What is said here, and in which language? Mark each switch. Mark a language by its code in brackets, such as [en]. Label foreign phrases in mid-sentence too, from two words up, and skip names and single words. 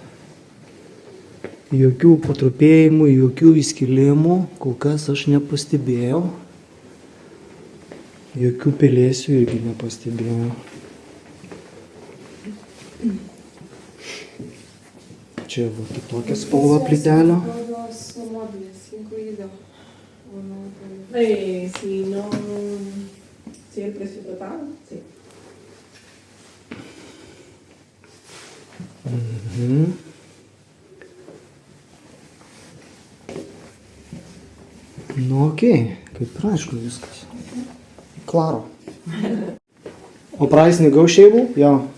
[lt] Jokių patrupėjimų, jokių įskilimų, kol kas aš nepastebėjau. Jokių pelėsių irgi nepastebėjau. Čia va kitokia spalva plytelio. [es] Si el precio total, sí. [lt] Nu okei, kaip ir aišku viskas. Klaro. O [en] price negotiable? [lt] Jo.